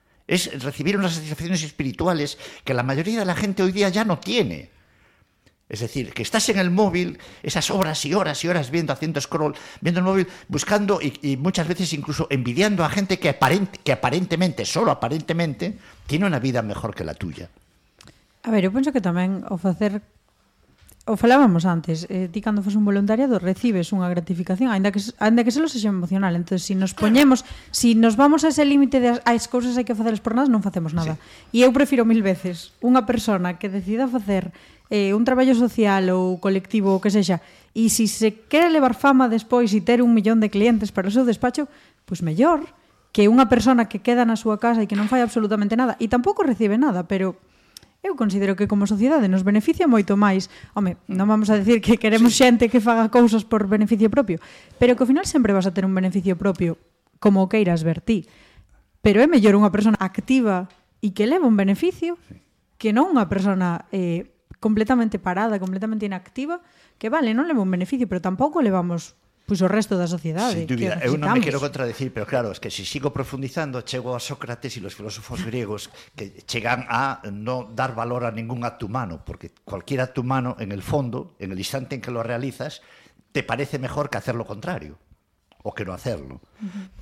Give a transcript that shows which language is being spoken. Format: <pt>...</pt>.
<es>Es recibir unas satisfacciones espirituales que la mayoría de la gente hoy día ya no tiene. Es decir, que estás en el móvil esas horas y horas y horas viendo, haciendo scroll, viendo el móvil, buscando y muchas veces incluso envidiando a gente que aparentemente, tiene una vida mejor que la tuya.</es> <gl>A ver, eu penso que tamén ofrecer, o falábamos antes, ti cando fos un voluntariado recibes unha gratificación, aínda que se lo sexe emocional. Entonces, si nos poñemos, si nos vamos a ese límite de as cousas hai que facelas por nós, non facemos nada. Sí. E eu prefiro mil veces unha persona que decida facer un traballo social ou colectivo ou que sexa, e si se quere levar fama despois e ter un millón de clientes para o seu despacho, pues mellor que unha persona que queda na súa casa e que non fai absolutamente nada e tampouco recibe nada, pero eu considero que como sociedade nos beneficia moito máis. Home, non vamos a decir que queremos xente que faga cousas por beneficio propio, pero que ao final sempre vas a ter un beneficio propio como o queiras ver ti. Pero é mellor unha persona activa e que leva un beneficio que non unha persona completamente parada, completamente inactiva, que vale, non leva un beneficio, pero tampouco levamos pues, o resto da sociedade. Sin dúbida, eu non me quero contradecir, pero claro, es que si sigo profundizando, chego a Sócrates e os filósofos griegos que chegan a non dar valor a ningún acto humano, porque</gl> <es>cualquier acto humano, en el fondo, en el instante en que lo realizas, te parece mejor que hacer lo contrario,</es> <gl>o que non hacerlo. Uh-huh.</gl>